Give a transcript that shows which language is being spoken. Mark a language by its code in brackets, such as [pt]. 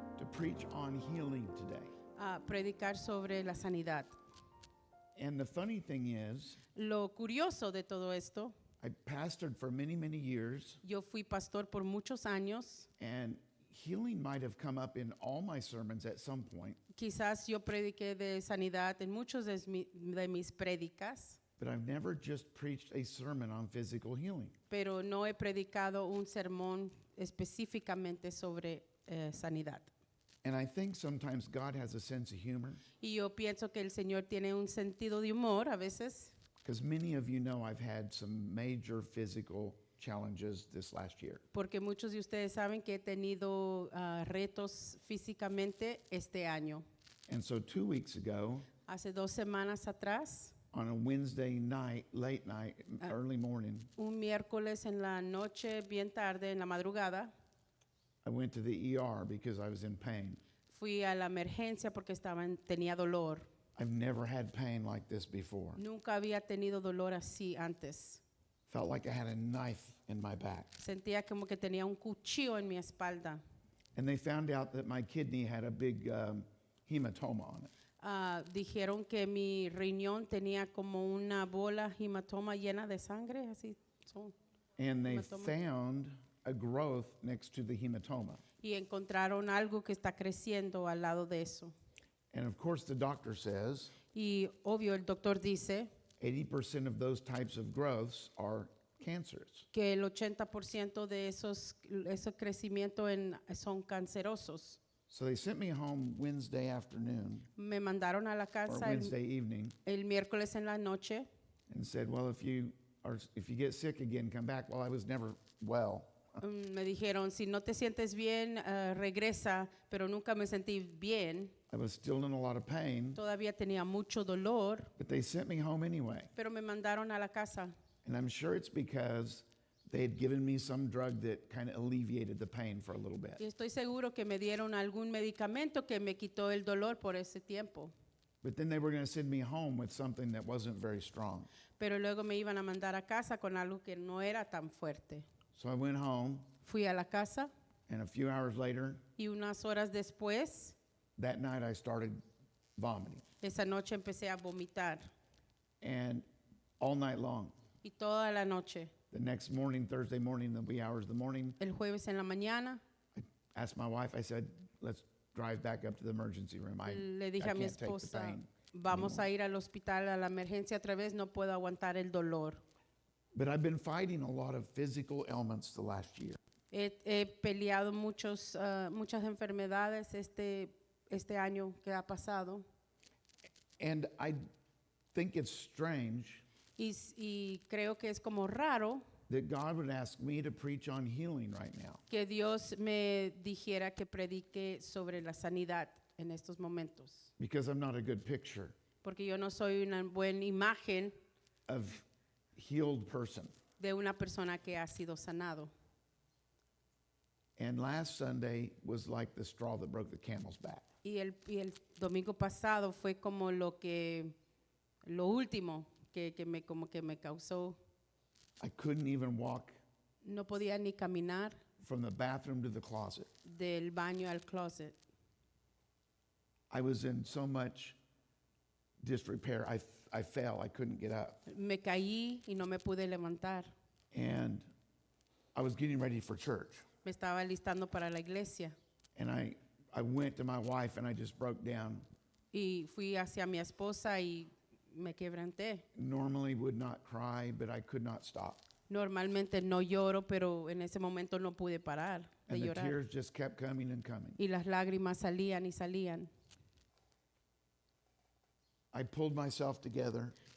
[en] to preach on healing today. [es] a predicar sobre la sanidad. [en] And the funny thing is, [es] Lo curioso de todo esto, [en] I pastored for many, many years, [es] yo fui pastor por muchos años. [en] and healing might have come up in all my sermons at some point, [es] Quizás yo prediqué de sanidad en muchos de mis prédicas, [en] but I've never just preached a sermon on physical healing. [es] pero no he predicado un sermón específicamente sobre sanidad. [en] And I think sometimes God has a sense of humor, [es] Y yo pienso que el Señor tiene un sentido de humor a veces, [en] because many of you know I've had some major physical challenges this last year. [es] porque muchos de ustedes saben que he tenido retos físicamente este año. [en] And so 2 weeks ago, [es] Hace 2 semanas atrás, [en] on a Wednesday night, late night, early morning, [es] un miércoles en la noche, bien tarde, en la madrugada, [en] I went to the ER because I was in pain. [es] fui a la emergencia porque tenía dolor. [en] I've never had pain like this before. [es] Nunca había tenido dolor así antes. [en] Felt like I had a knife in my back. [es] Sentía como que tenía un cuchillo en mi espalda. [en] And they found out that my kidney had a big hematoma on it. [es] Dijeron que mi riñón tenía como una bola hematoma llena de sangre, así son. [en] And they [es] Hematoma. [en] found a growth next to the hematoma. [es] Y encontraron algo que está creciendo al lado de eso. [en] And of course, the doctor says [es] Y obvio, el doctor dice [en] 80% of those types of growths are cancerous. [es] que el 80% de ese crecimiento son cancerosos. [en] So they sent me home Wednesday afternoon [es] Me mandaron a la [en] or [es] casa [en] Wednesday evening [es] el miércoles en la noche [en] and said, well, if you get sick again, come back. Well, I was never well. [es] Me dijeron, si no te sientes bien, regresa, pero nunca me sentí bien. [en] I was still in a lot of pain, [es] Todavía tenía mucho dolor, [en] but they sent me home anyway. [es] pero me mandaron a la casa. [en] And I'm sure it's because they had given me some drug that kind of alleviated the pain for a little bit. [es] Y estoy seguro que me dieron algún medicamento que me quitó el dolor por ese tiempo. [en] But then they were going to send me home with something that wasn't very strong. [es] Pero luego me iban a mandar a casa con algo que no era tan fuerte. [en] So I went home, [es] Fui a la casa [en] and a few hours later, [es] y unas horas después, [en] that night I started vomiting. [es] esa noche empecé a vomitar. [en] And all night long, [es] Y toda la noche, [en] the next morning, Thursday morning, the wee hours of the morning, [es] el jueves en la mañana, [en] I asked my wife, I said, let's drive back up to the emergency room. I [es] le dije a mi [en] can't take the [es] esposa, [en] pain [es] vamos [en] anymore. [es] a ir al hospital, a la emergencia otra vez, no puedo aguantar el dolor. [en] But I've been fighting a lot of physical ailments the last year. [es] He peleado muchas enfermedades este año que ha pasado [en] And I think it's strange [es] y creo que es como raro [en] that God would ask me to preach on healing right now. [es] que Dios me dijera que predique sobre la sanidad en estos momentos, [en] Because I'm not a good picture [es] porque yo no soy una buena imagen [en] of healed person. [es] de una persona que ha sido sanado. [en] And last Sunday was like the straw that broke the camel's back. [es] Y el domingo pasado fue como lo último que me causó. [en] I couldn't even walk [es] No podía ni caminar [en] from the bathroom to the closet. [es] del baño al closet. [en] I was in so much disrepair. I fell. I couldn't get up. [es] Me caí y no me pude levantar. [en] And I was getting ready for church. [es] Me estaba listando para la iglesia [en] And I went to my wife and I just broke down. [es] y fui hacia mi esposa y me quebranté. [en] Normally would not cry, but I could not stop. [es] Normalmente no lloro, pero en ese momento no pude parar de [en] And the [es] llorar. [en] tears just kept coming and coming. [es] Y las lágrimas salían y salían. [en] I pulled myself together